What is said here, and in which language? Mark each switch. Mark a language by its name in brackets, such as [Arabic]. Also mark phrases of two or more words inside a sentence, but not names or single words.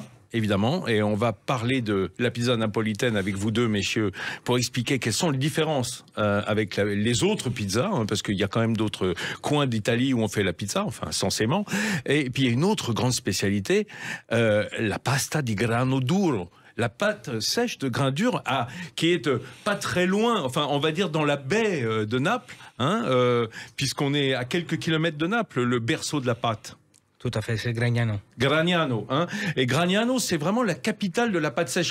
[French] Évidemment, et on va parler de la pizza napolitaine avec vous deux, messieurs, pour expliquer quelles sont les différences avec les autres pizzas, parce qu'il y a quand même d'autres coins d'Italie où on fait la pizza, enfin, censément. Et puis, il y a une autre grande spécialité, la [Italian] pasta di grano duro. [French] La pâte sèche de grain dur, qui est pas très loin, enfin, on va dire dans la baie de Naples, puisqu'on est à quelques kilomètres de Naples, le berceau de la pâte. Tout à fait, c'est Gragnano. Gragnano, Et Gragnano, c'est vraiment la capitale de la pâte sèche.